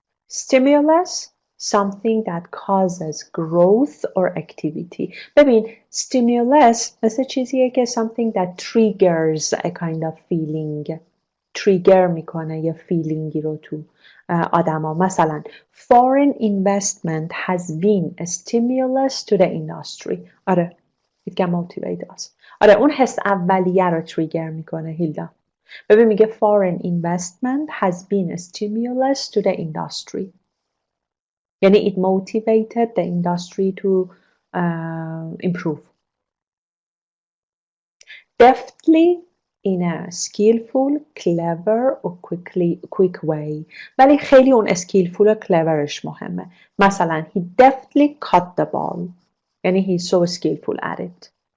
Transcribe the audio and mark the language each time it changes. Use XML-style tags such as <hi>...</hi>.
<en>Stimulus something that causes growth or activity. ببین stimulus</en> <fa>مثل چیزیه که</fa> <en>something that triggers a kind of feeling.</en> <fa>trigger میکنه یه feelingی رو تو آدما.</fa> <en>مثلا foreign investment has been a stimulus to the industry. آره it can motivate us.</en> <fa>آره اون حس اولیه رو trigger میکنه هیلدا. ببین میگه</fa> <en>foreign investment has been a stimulus to the industry. یعنی it motivated the industry to improve. Deftly in a skillful, clever or quick way.</en> <fa>ولی خیلی اون skillful و cleverش مهمه.</fa> <en>مثلا he deftly caught the ball. یعنی he's so skillful at it.</en>